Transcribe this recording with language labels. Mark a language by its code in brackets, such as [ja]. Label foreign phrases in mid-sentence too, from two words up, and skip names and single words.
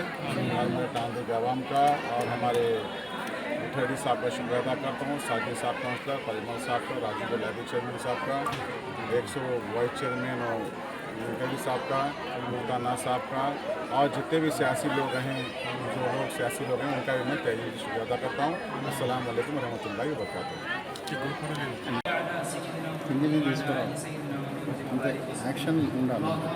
[ur] اور میں تاندے کے عوام کا اور ہمارے ٹھہری صاحب کا شکریہ ادا کرتا ہوں، ساجد صاحب کونسلر، پریمل صاحب کا، راجیو لادی چیئرمین صاحب کا، 100 [en] vice chairman [ur] اور گلی صاحب کا، ملتانا صاحب کا اور جتنے بھی سیاسی لوگ ہیں، جو لوگ سیاسی لوگ ہیں ان کا بھی میں تہہ دل سے شکریہ ادا کرتا ہوں. [ar] السلام عليكم رحمة الله وبركاته. [te] హిందీ తీసుకురా అంతే యాక్షన్ ఉండాలి.